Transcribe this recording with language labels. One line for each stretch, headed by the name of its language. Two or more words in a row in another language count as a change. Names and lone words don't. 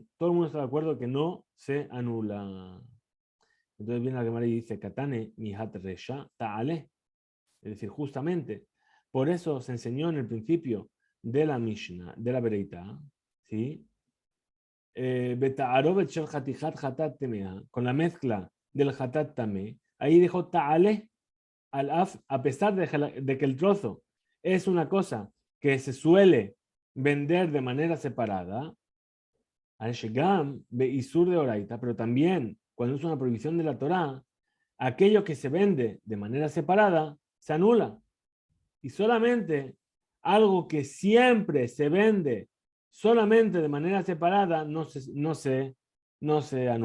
Spanish: Todo el mundo está de acuerdo que no se anula. Entonces viene la Gemara y dice,
Aramaic: קתני מיהת רישא תעלה.
Spanish: Es decir, justamente, por eso se enseñó en el principio de la Mishnah, de la Bereitá, ¿sí? Con la mezcla del
Hebrew: חטאת טמא,
Spanish: ahí dijo
Hebrew: תעלה על אף,
Spanish: a pesar de que el trozo es una cosa que se suele vender de manera separada,
Hebrew: על שגם באיסור דאורייתא,
Spanish: pero también cuando es una prohibición de la Torá, aquello que se vende de manera separada se anula. Y solamente algo que siempre se vende solamente de manera separada no se anula.